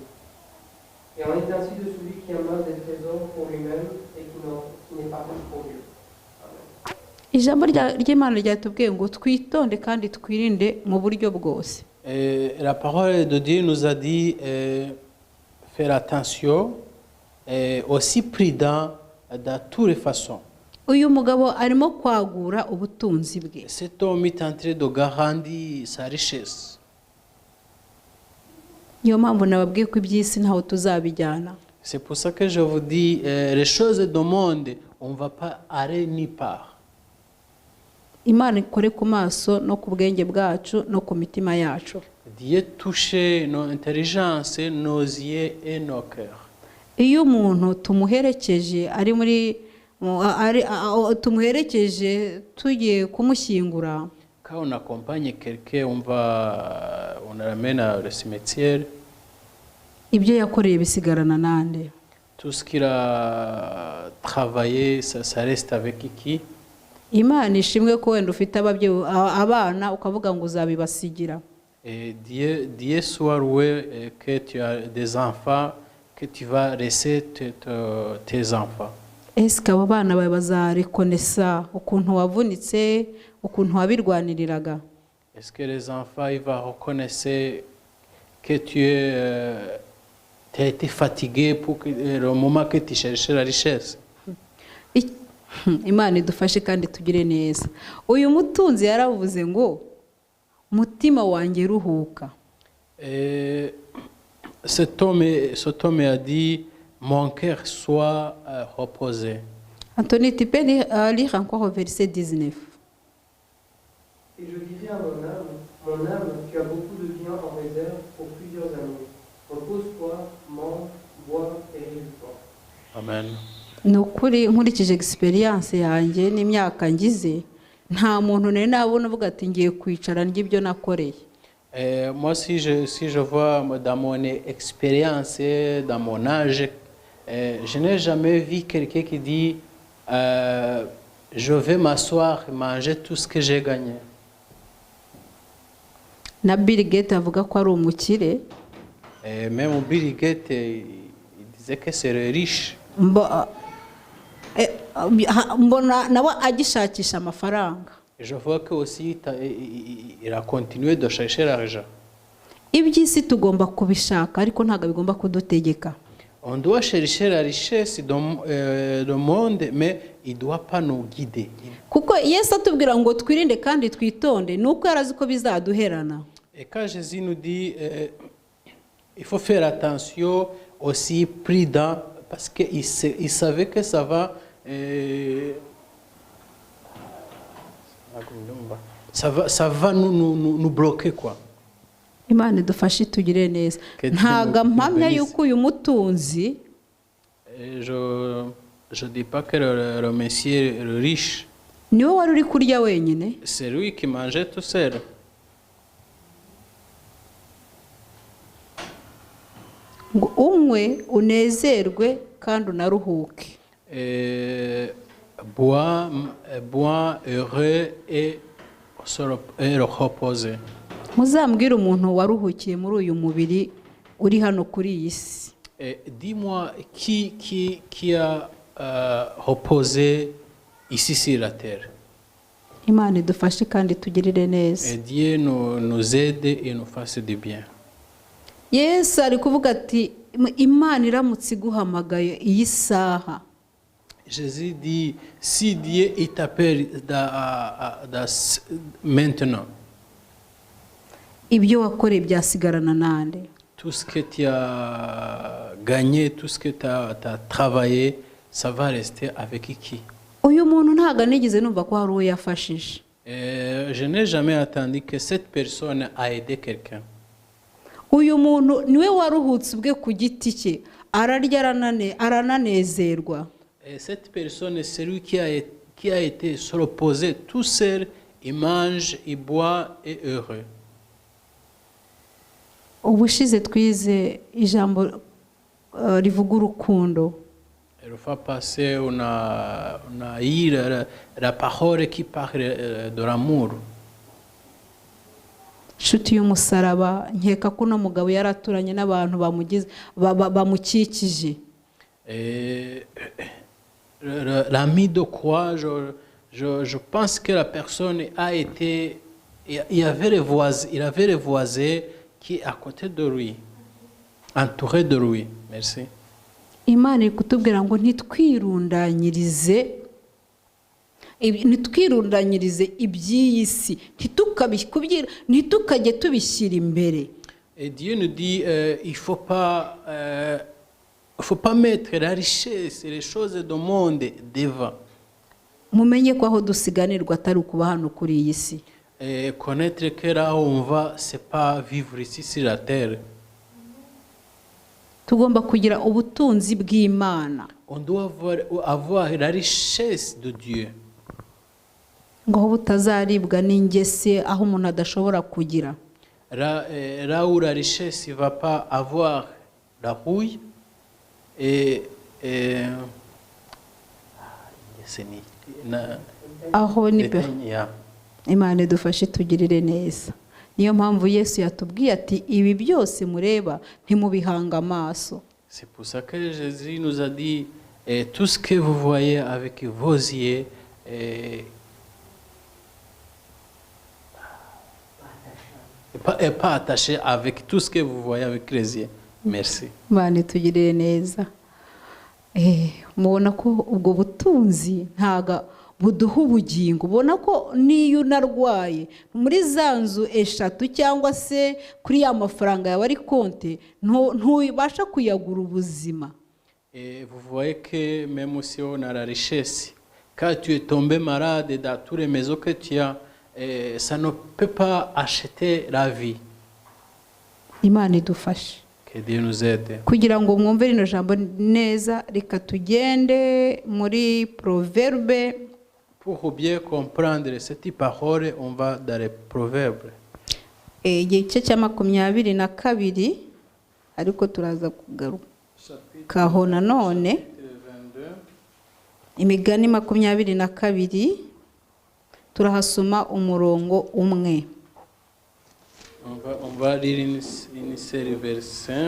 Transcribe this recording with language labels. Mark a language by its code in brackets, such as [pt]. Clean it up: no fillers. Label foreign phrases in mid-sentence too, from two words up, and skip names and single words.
[fr] Et en est ainsi de celui qui amasse des trésors pour lui-même et qui n'est pas riche pour Dieu. [rw] Ijambo ry'Imana ryatubwiye ngo twitonde kandi twirinde mu buryo bwose. [fr] La parole de Dieu nous a dit faire attention et aussi prudent de toutes les façons. [rw] Uyu mugabo arimo kwagura ubutunzi bwe. [fr] Cet homme est en train de garantir sa richesse. [rw] Niyo mpamvu nababwiye ko iby'isi ntaho tuzabijyana. [fr] C'est pour ça que je vous dis les choses du monde, on ne va pas aller ni part. [rw] Imana ikore ku maso no ku bwenge bwacu no ku mitima yacu. [fr] Dieu touche nos intelligences, nos yeux et nos cœurs. [rw] iyo umuntu tumuherekeje ari muri tumuherekeje tugiye kumushyingura, [fr] Quand on accompagne quelqu'un, on l'amène au cimetière. [rw] ibyo yakoreye bisigarana nande? [fr] Tout ce qu'il a travaillé, ça reste avec qui? [rw] Imana ishimwe ko wenda ufite abana ukavuga ngo uzabibasigira. [fr] Et Dieu soit loué que tu as des enfants, que tu vas laisser tes enfants. [rw] Ese abo bana bawe bazarekonesa ukuntu wavunitse, ukuntu wabirwaniriraga? [fr] Est-ce que les enfants ils vont reconnaître que tu as été fatigué pour le moment que tu cherchais la richesse? [rw] Imana idufashe kandi tugire neza. Uyu mutunzi yaravuze ngo mutima wanjye ruhuka. [fr] Cet homme a dit mon cœur soit reposé. Anthony, tu peux lire encore au verset 19. Et je dirai à mon âme, tu as beaucoup de biens en réserve pour plusieurs années. Repose-toi, mange, bois et réjouis-toi. Amen. [rw] Ni ukuri nkurikije experience yanjye n'imyaka ngize, nta muntu nari nabona avuga ati ngiye kwicara ndya ibyo nakoreye. [fr] Moi, si je vois dans mon expérience, dans mon âge, je n'ai jamais vu quelqu'un qui dit je vais m'asseoir et manger tout ce que j'ai gagné. [rw] Na Bill Gates avuga ko ari umukire. [fr] Même Bill Gates, il disait que c'est riche. [rw] Mbona nawe agishakisha amafaranga. [fr] Je vois que aussi il a continué de chercher l'argent. [rw] Iby'isi tugomba kubishaka ariko ntabwo bigomba kudutegeka. [fr] On doit chercher la richesse dans le monde, mais il ne doit pas nous guider. [rw] Kuko Yesu atubwira ngo twirinde kandi twitonde, nuko yarazi ko bizaduherana. [fr] Et quand Jésus nous dit il faut faire attention, aussi prudent, parce qu'il savait que ça va nous bloquer quoi. [rw] Imana idufashe tugire neza. Ntago mpamya yuko uyu mutunzi, [fr] je dis pas que le monsieur riche, [rw] niwe wari uri kurya wenyine. [fr] c'est lui qui mangeait tout seul. [rw] Ngo unywe unezerwe kandi unaruhuke. [fr] Bois heureux et reposer. [rw] Muzambwire umuntu waruhukiye muri uyu mubiri uri hano kuri iyi si. [fr] Dis-moi qui a reposé ici sur la terre. [rw] Imana idufashe kandi tugirire neza. [fr] Et Dieu nous aide et nous fasse du bien. [rw] Yesu ari kuvuga ati Imana iramutse iguhamagaye iyi saha. [fr] Jésus dit si Dieu t'appelle maintenant. [rw] Ibyo wakoreye byasigarana nande? [fr] Tout ce que tu as gagné, tout ce que tu as travaillé, ça va rester avec qui? [rw] Uyu muntu ntago nigeze numva ko hari uwo yafashije. [fr] Je n'ai jamais attendu que cette personne a aidé quelqu'un. [rw] Uyu muntu niwe waruhutse ubwe ku giti cye, ararya arananezerwa. [fr] Cette personne, c'est lui qui a été se reposer tout seul, il mange, il boit et heureux. [rw] Ubushize twize ijambo rivuga urukundo. [fr] Le fois passé, on a eu la parole qui parle de l'amour. [rw] Nshuti y'umusaraba, nkeka ko uno mugabo yaraturanye n'abantu bamukikije. [fr] L'ami de croix, je pense que la personne a été, il avait les voisins qui est à côté de lui, entouré de lui. Merci. [rw] Imana iri kutubwira ngo ntitwirundanyirize iby'iyi si, ntitukajye tubishyira imbere. [fr] Et Dieu nous dit il faut pas mettre la richesse et les choses du monde devant. [rw] Mumenye ko aho dusiganirwa atari ukuba hano kuri iyi si. [fr] et connaître que là où on va, c'est pas vivre ici sur la terre. [rw] tugomba kugira ubutunzi bw'Imana [fr] On doit avoir la richesse de Dieu. [rw] ngo aho butazaribwa n'ingese aho umuntu adashobora kugira. [fr] Là où la richesse ne va pas avoir la rouille et [rw] aho ni pe yeah. Imana idufashe tugirire neza. Niyo mpamvu Yesu yatubwiye ati ibi byose mureba ntimubihanga amaso. [fr] C'est pour ça que Jésus nous a dit tout ce que vous voyez avec vos yeux et pas attaché avec tout ce que vous voyez avec les yeux. Merci. [rw] Imana itugirire neza. Mubona ko ubwo butunzi ntaga buduha ubugingo. Ubona ko niyo unarwaye muri za nzu eshatu cyangwa se kuri ya mafaranga yawe ari konte ntubasha kuyagura ubuzima. [fr] Et vous voyez que même si on a la richesse, quand tu es tombé malade dans toutes les maisons que tu as, ça ne peut pas acheter la vie. [rw] Imana idufashe. [fr] Que Dieu nous aide. [rw] Kugira ngo mwumve rino jambo neza, reka tugende muri Proverbe. [fr] Pour bien comprendre cette parole, on va dans les proverbes. [rw] Igice cya 22 ariko turaza kugarukaho nanone. Imigani 22 turahasoma umurongo umwe. [fr] On va lire une série verset.